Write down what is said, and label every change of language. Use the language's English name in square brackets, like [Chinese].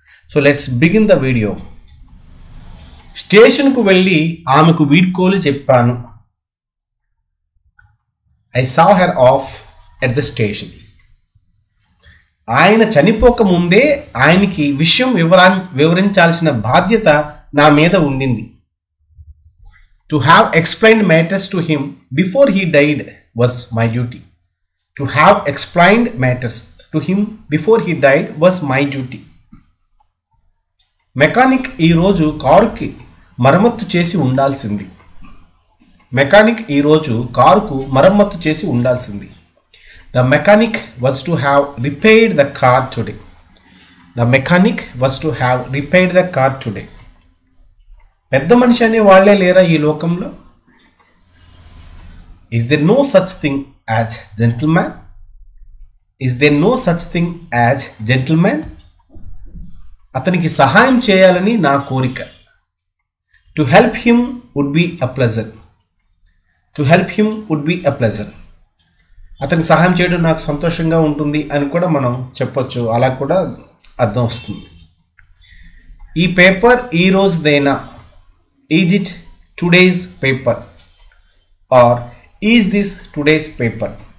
[English] So let's begin the video. [Telugu] స్టేషన్కు వెళ్ళి ఆమెకు వీడ్కోలు చెప్పాను. [English] I saw her off at the station. [Telugu] ఆయన చనిపోక ముందే ఆయనకి విషయం వివరించాల్సిన బాధ్యత నా మీద ఉండింది. [English] To have explained matters to him before he died was my duty. To have explained matters to him before he died was my duty. [Telugu] Mechanic ఈరోజు కారుకి మరమ్మత్తు చేసి ఉండాల్సింది. మెకానిక్ ఈరోజు కారుకు మరమ్మత్తు చేసి ఉండాల్సింది. [English] The mechanic was to have repaired the car today. The mechanic was to have repaired the car today. [Telugu] పెద్ద మనిషి అనే వాళ్లే లేరా ఈ లోకంలో? [English] Is there no such thing as gentleman? Is there no such thing as gentleman? [Telugu] అతనికి సహాయం చేయాలని నా కోరిక. [English] To help him would be a pleasure. To help him would be a pleasure. [Telugu] అతనికి సహాయం చేయడం నాకు సంతోషంగా ఉంటుంది అని కూడా మనం చెప్పొచ్చు. అలా కూడా అర్థం వస్తుంది. ఈ పేపర్ ఈ రోజుదేనా? [English] Is it today's paper? Or is this today's paper?